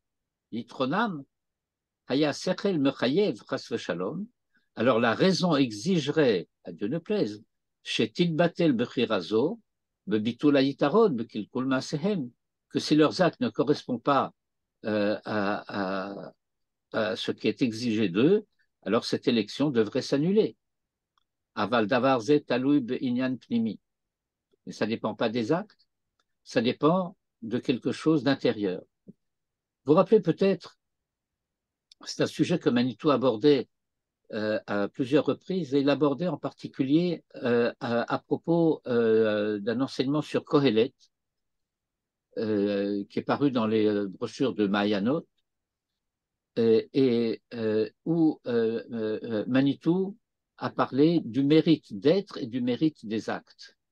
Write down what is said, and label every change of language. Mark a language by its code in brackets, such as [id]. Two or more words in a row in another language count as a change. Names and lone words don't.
[he] יתרונם, היה שכל מחייב חס ושלום, [fr] alors la raison exigerait, à Dieu ne plaise, [he] שתתבטל בחירתו, בביטול היתרון, בקלקול מעשיהם, [fr] que si leurs actes ne correspondent pas à ce qui est exigé d'eux, alors cette élection devrait s'annuler. [he] אבל דבר זה תלוי בענין פנימי. [fr] Mais ça ne dépend pas des actes, ça dépend de quelque chose d'intérieur. Vous vous rappelez peut-être, c'est un sujet que Manitou abordait à plusieurs reprises, et il abordait en particulier à propos d'un enseignement sur Kohelet, qui est paru dans les brochures de Mahayanot, où Manitou a parlé du mérite d'être et du mérite des actes.